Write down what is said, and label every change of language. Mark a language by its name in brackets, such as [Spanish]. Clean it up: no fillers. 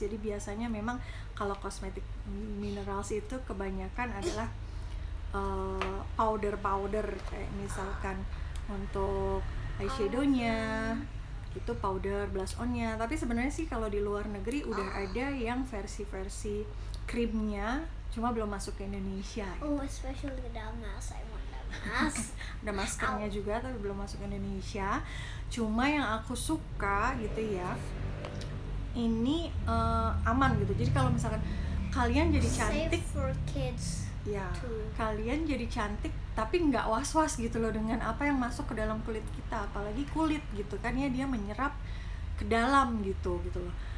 [Indonesian] Jadi biasanya memang kalau kosmetik minerals itu kebanyakan adalah powder kayak misalkan untuk eyeshadownya itu powder, blush onnya. Tapi sebenarnya sih kalau di luar negeri udah ada yang versi krimnya, cuma belum masuk ke Indonesia. [English] Oh, especially the mask. I want that mask. [Indonesian] Ada maskernya juga tapi belum masuk ke Indonesia. Cuma yang aku suka gitu ya, ini aman gitu. Jadi kalau misalkan kalian jadi cantik, [English] Safe for kids. [Indonesian] ya [English] too. [Indonesian] kalian jadi cantik tapi nggak was-was gitu loh dengan apa yang masuk ke dalam kulit kita, apalagi kulit gitu kan ya, dia menyerap ke dalam gitu loh.